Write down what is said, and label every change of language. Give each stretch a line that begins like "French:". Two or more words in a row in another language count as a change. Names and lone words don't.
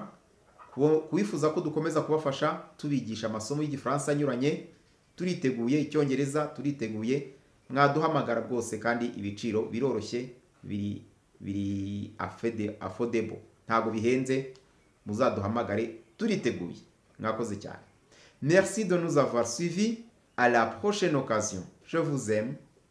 Kinyarwanda: Kubifuza ko dukomeza kubafasha tubigisha amasomo y'igifaransa anyuranye, turiteguye. Icyongereza turiteguye, mwaduhamagara rwose, kandi ibiciro biroroshye, biri affordable, ntago bihenze. Muzaduhamagare, turiteguye. Mwakoze cyane.
French: Merci de nous avoir suivis. À la prochaine occasion. Je vous aime.